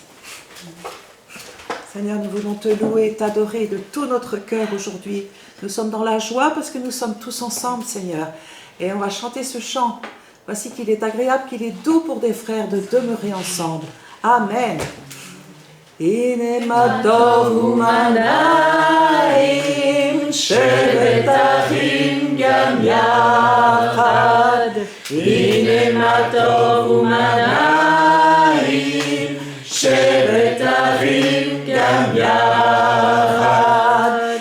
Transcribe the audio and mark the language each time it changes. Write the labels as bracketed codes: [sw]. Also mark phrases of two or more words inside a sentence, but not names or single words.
[fr] Seigneur, nous voulons te louer et t'adorer de tout notre cœur aujourd'hui. Nous sommes dans la joie parce que nous sommes tous ensemble, Seigneur. Et on va chanter ce chant. Voici qu'il est agréable, qu'il est doux pour des frères de demeurer ensemble. Amen. [he] הנה מה טוב ומה נעים שבת אחים גם יחד. הנה מה טוב ומה נעים שבת אחים גם יחד.